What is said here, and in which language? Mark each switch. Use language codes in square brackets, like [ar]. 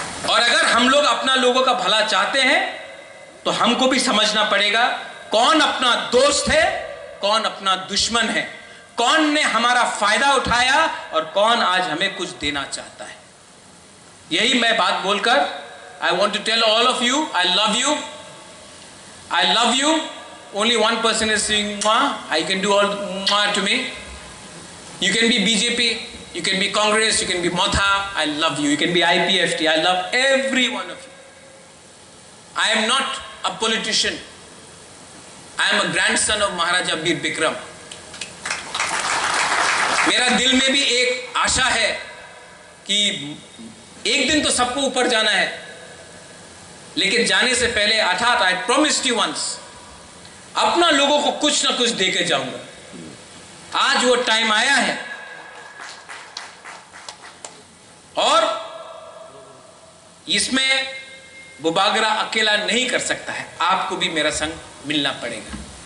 [hi] और अगर हम लोग अपना लोगों का भला चाहते हैं तो हमको भी समझना पड़ेगा कौन अपना दोस्त है, कौन अपना दुश्मन है, कौन ने हमारा फायदा उठाया और कौन आज हमें कुछ देना चाहता है। यही मैं बात बोलकर, [en] I want to tell all of you, I love you, I love you. Only one person is saying I can do all to me. You can be BJP, you can be Congress, you can be Motha, I love you. You can be IPFT, I love every one of you. I am not a politician. I am a grandson of Maharaja Veer Bikram. [hi] मेरा दिल में भी एक आशा है कि एक दिन तो सबको ऊपर जाना है, लेकिन जाने से पहले अर्थात [en] I promised you once [hi] अपना लोगों को कुछ ना कुछ दे के जाऊंगा। आज वो टाइम आया है और इसमें बुबागरा अकेला नहीं कर सकता है, आपको भी मेरा संग मिलना पड़ेगा।